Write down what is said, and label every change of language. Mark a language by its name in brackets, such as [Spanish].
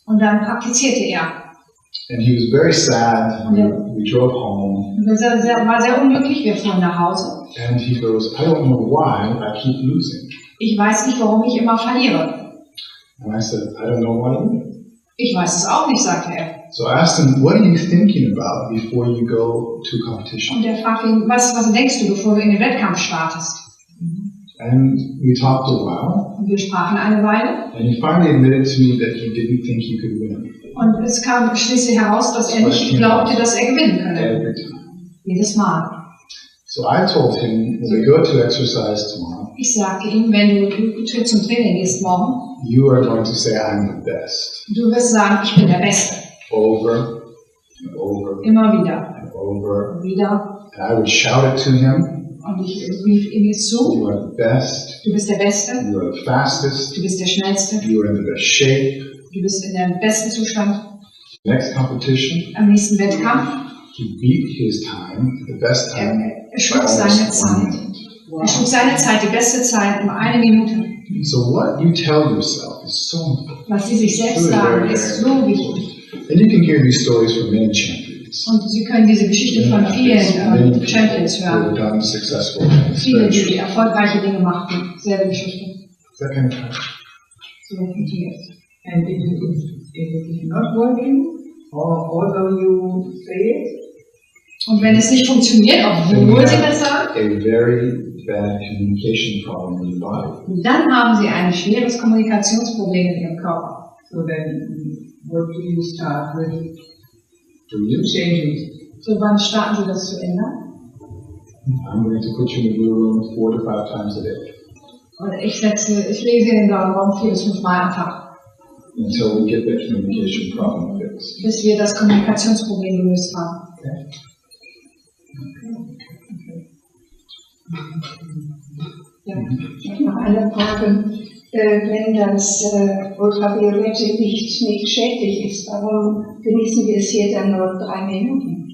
[German] Und dann praktizierte er. [English] And he was very sad. We drove home. [German] Und war sehr unglücklich, wir fuhren nach Hause. [English] And he goes, I don't know why I keep losing. [German] Ich weiß nicht, warum ich immer verliere. [English] And I said, I don't know why either. [German] Ich weiß es auch nicht, sagte er. [English] So I asked him, what are you thinking about before you go to competition? [German] Und er fragte ihn, was denkst du, bevor du in den Wettkampf startest? [English] And we talked a while. [German] Und wir sprachen eine Weile. [English] And he finally admitted to me that he didn't think he could win. [German] Und es kam schließlich heraus, dass er nicht glaubte, dass er gewinnen könne. [English] Every time. [German] Jedes Mal. [English] So I told him, when we go to exercise tomorrow, [German] Ich sagte ihm, wenn du zum Training gehst morgen, [English] you are going to say I'm the best. [German] du wirst sagen, ich bin der Beste. [English] Over and over [German] Immer wieder. [English] and over. [German] Und wieder. [English] And I would shout it to him. [German] Und ich rief ihm zu, [English] You are the best. [German] du bist der Beste, [English] You are the fastest. [German] du bist der Schnellste, [English] You are in the best shape. [German] du bist in dem besten Zustand. [English] Next competition, [German] Am nächsten Wettkampf, [English] he beat his time, the best time, [German] er schlug seine Zeit. Er schlug seine Zeit, die beste Zeit, um 1 Minute. [English] So what you tell yourself is so important. [German] Was sie sich selbst sagen, ist so wichtig. [English] And you can hear these stories from many champions. [German] Und Sie können diese Geschichte von vielen Champions [English] who [German] hören. [English] have done successful things. [German] Viele, die erfolgreiche Dinge machten. Selbe Geschichte. [English] Is that kind of right? [German] So funktioniert es. [English] And if it is not working, or although you say it, [German] Und wenn es nicht funktioniert, obwohl Sie das sagen, [English] A very bad communication problem in your body. [German] dann haben Sie ein schweres Kommunikationsproblem in Ihrem Körper. [English] so then what do you start with? Do you? Changing. [German] So wann starten Sie das zu ändern? [English] I'm going to put you in the BluRoom 4 to 5 times a day [German] Und ich lese in den blauen Raum 4 bis 5 Mal am Tag, [English] until we get the communication problem fixed. [German] bis wir das Kommunikationsproblem gelöst haben. [English] Okay? [German] Ja, ich habe noch eine Frage. Wenn das Ultraviolette nicht schädlich ist, warum genießen wir es hier dann nur 3 Minuten?